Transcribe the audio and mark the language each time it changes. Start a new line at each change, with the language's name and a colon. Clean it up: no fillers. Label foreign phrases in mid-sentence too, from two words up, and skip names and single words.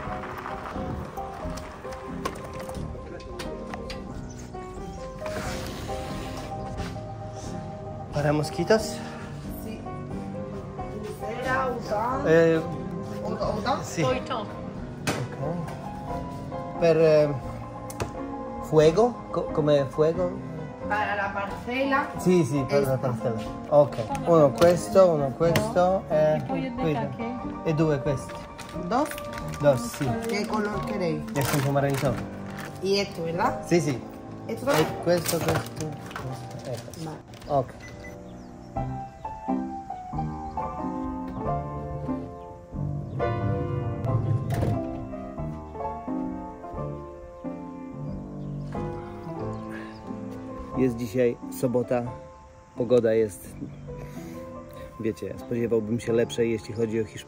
Spanish: Para mosquitos? Sí. Cera, udon. Udon? Sí. Ojto.
Italian: Okay. Per fuego? Come fuego?
Spanish: Para la parcela.
Italian: Sì, sì, per la parcella. Ok, uno questo
Polish: Po jednej takiej.
Italian: e 2 questi.
Spanish: Dos. Dos, sì. ¿Qué color queréis?
Italian: E con pomarańczowy.
Spanish: Y esto, ¿verdad?
Italian: Sì, sì.
Spanish: Esto
Italian: E
Spanish: también.
Italian: questo. Ecco.
Spanish: Vale.
Italian: Ok.
Polish: Jest dzisiaj sobota, pogoda jest, wiecie, spodziewałbym się lepszej, jeśli chodzi o Hiszpanię.